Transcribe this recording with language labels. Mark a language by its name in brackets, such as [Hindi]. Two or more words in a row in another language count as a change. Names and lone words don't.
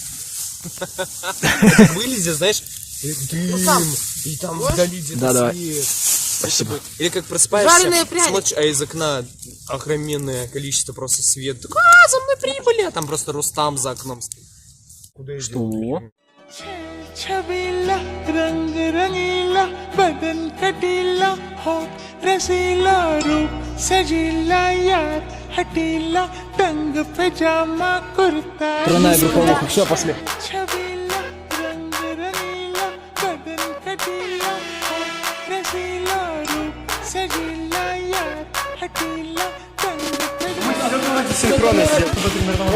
[Russian] Вылезет, знаешь, сам. и там вдали где-то Да, давай. свет. Спасибо. Или как просыпаешься, Жареные пряники. смотришь, а из окна огроменное количество просто света. Такой, за мной прибыли, а там просто Рустам за окном стоит. Куда я Что? [Hindi] छबीला रंग रंगीला बदन कटीला हो रसीला रूप सजीला यार हटीला तंग पजामा कुर्ता [Russian] Тройная групповуха, все, пошли. [Hindi] छबीला रंग रंगीला बदन कटीला हो रसीला रूप सजीला यार हटीला तंग पजामा